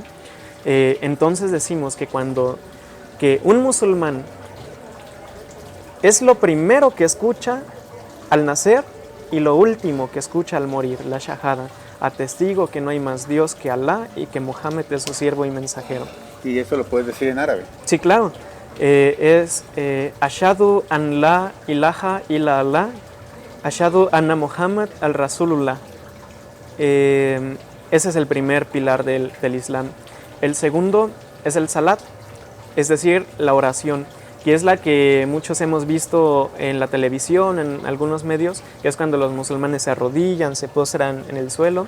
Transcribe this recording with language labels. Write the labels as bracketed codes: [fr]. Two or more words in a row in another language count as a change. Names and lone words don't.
[es] Entonces decimos que un musulmán es lo primero que escucha al nacer y lo último que escucha al morir, la shahada. Atestigo que no hay más Dios que Alá y que Mohammed es su siervo y mensajero. Y eso lo puedes decir en árabe. Sí, claro. [ar] Es أشهد أن لا إله إلا الله، أشهد أن محمد الرسول الله. [es] Ese es el primer pilar del Islam. El segundo es el salat, es decir, la oración, que es la que muchos hemos visto en la televisión, en algunos medios, que es cuando los musulmanes se arrodillan, se postran en el suelo.